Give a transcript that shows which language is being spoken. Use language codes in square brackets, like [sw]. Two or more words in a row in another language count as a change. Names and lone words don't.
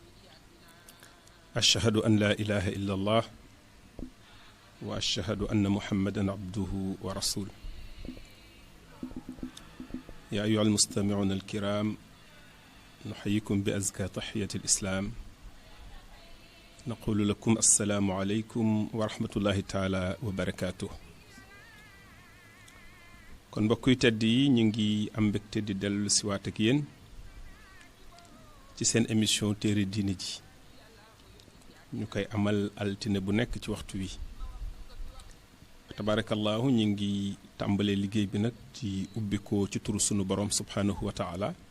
[ar] أشهد أن لا إله إلا الله وأشهد أن محمدا عبده ورسوله. يا أيها المستمعون الكرام، نحييكم بأزكى تحية الإسلام، نقول لكم السلام عليكم ورحمة الله تعالى وبركاته. [wo] kon mbokk yu tedd yi ñu ngi am mbégte di dellu si waat ak yéen ci seen émission téere diine ji ñu koy amal altine bu nekk ci waxtu wi. tabarakallahu ñu ngi tàmbalee liggéey bi nag ci ubbi ko ci turu sunu borom [ar] سبحانه وتعالى.